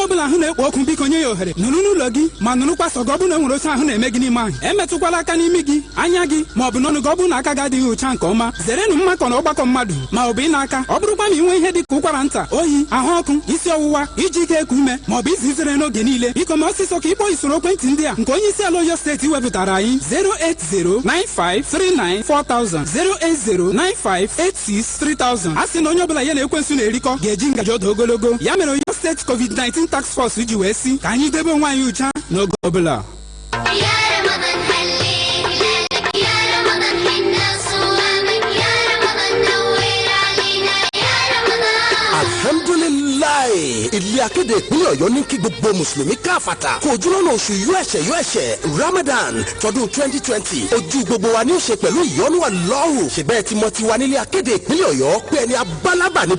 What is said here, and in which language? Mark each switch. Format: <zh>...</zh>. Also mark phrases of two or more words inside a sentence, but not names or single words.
<ig>ọbụla ahụ na-ekpo ọkụ biko nye ya ohere nụrụ n'ụlọ gị ma nụrụkwa sọ gị ọ bụ na enwere oche ahụ na-eme gị n'ime ahụ emetụkwala aka n'imi gị anya gị ma ọ bụ n'ọnụ gị ọ bụ na aka gị adịghị ụcha nke ọma zerenụ mmakọ na ọgbakọ mmadụ ma ọ bụ ị na-aka ọ bụrụkwa na ị nwee ihe dị ka ụkwara nta oyi ahụ ọkụ isi ọwụwa iji ike eku ume ma ọ bụ izi uzere n'oge niile biko ma ọsịsọ ka ịkpọ isoro ekwentị ndị a nke onye isi ala Oluyole steeti wepụtara anyị 08095394000 08095863000 a sị na onye ọbụla ya na ekwensu na-erikọ ga-eji ngaji ọdụ ogologo ya mere Oluyole steeti COVID-19</ig> <en>task force</en> <ig>ji wee sị ka anyị debe onwe anyị ụcha n'oge ọbụla.</ig> <yo>Alhamdulilayi ilé akéde ìpínlẹ̀ Ọ̀yọ́ ní kí gbogbo mùsùlùmí káfàtà kó ojúlọ́nà oṣù yọ ẹ̀ṣẹ̀ Ramadan tọdún 2020 ojú gbogbo wa ní ó ṣe pẹ̀lú ìyọ́nú Allahu ṣùgbọ́n ti mọ tiwa nílé akéde ìpínlẹ̀ Ọ̀yọ́ pé ẹni abálábà ní</yo>